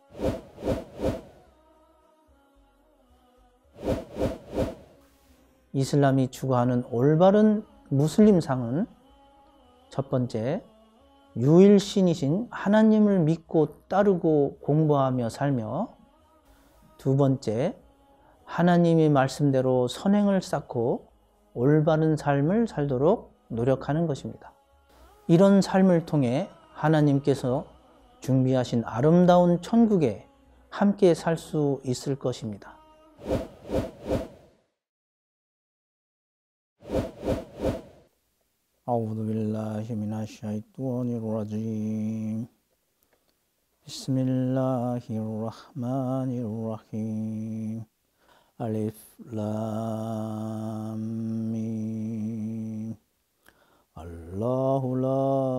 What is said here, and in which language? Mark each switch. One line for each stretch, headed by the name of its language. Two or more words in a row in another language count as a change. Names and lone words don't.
Korean: 이슬람이 추구하는 올바른 무슬림상은 첫 번째, 유일신이신 하나님을 믿고 따르고 공부하며 살며 두 번째, 하나님의 말씀대로 선행을 쌓고 올바른 삶을 살도록 노력하는 것입니다. 이런 삶을 통해 하나님께서 준비하신 아름다운 천국에 함께 살 수 있을 것입니다.
Arabic: أعوذ بالله من الشيطان الرجيم بسم الله الرحمن الرحيم ألف لام ميم الله لا